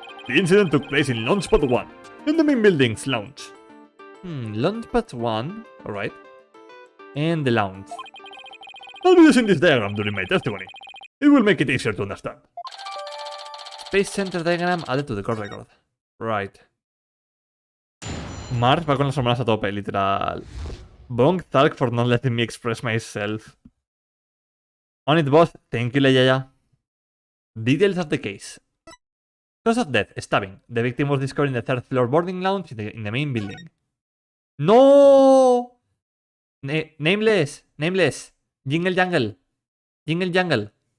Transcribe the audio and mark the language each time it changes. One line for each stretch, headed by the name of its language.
English: The incident took place in Launchpad 1, in the main building's lounge. Launchpad 1. Alright. And the lounge. I'll be using this diagram during my testimony. It will make it easier to understand. Space Center diagram added to the court record. Right.
Spanish: Mars va con las hormonas a tope, literal.
English: Bong Thalk for not letting me express myself. On it, boss. Thank you, Leia. Details of the case. Cause of death, stabbing. The victim was discovered in the third floor boarding lounge in the main building. No! Nameless. Jingle Jangle. Jingle Jangle.